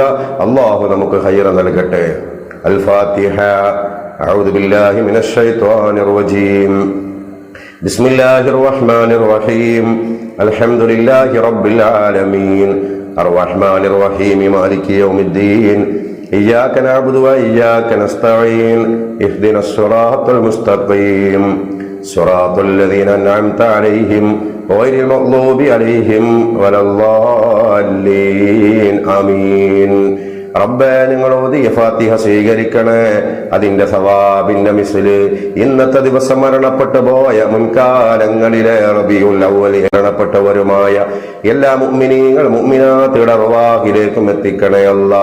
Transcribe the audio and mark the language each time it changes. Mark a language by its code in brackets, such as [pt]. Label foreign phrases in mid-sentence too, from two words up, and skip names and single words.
[ml] അല്ലാഹു നമുക്ക് ഖൈർ നൽകട്ടെ. അൽ ഫാത്തിഹ. [ar] أعوذ بالله من الشيطان الرجيم. بسم الله الرحمن الرحيم. الحمد لله رب العالمين. الرحمن الرحيم. مالك يوم الدين. إياك نعبد وإياك نستعين. اهدنا الصراط المستقيم صراط الذين أنعمت عليهم غير المغضوب عليهم ولا الضالين آمين. [ml] റബ്ബേ, നിങ്ങൾ ഓതിയ ഫാത്തിഹ സ്വീകരിക്കണേ. അതിന്റെ സവാബിന്റെ മിസ്ല് ഇന്നത്തെ ദിവസം മരണപ്പെട്ടു പോയ മുൻകാലങ്ങളിലെ റബീഉൽ അവ്വലിൽ മരണപ്പെട്ടവരുമായ എല്ലാ മുഅ്മിനീങ്ങൾ മുഅ്മിനാത്തുകളുടെ അർവാഹിലേക്കും എത്തിക്കണേ അല്ലാ.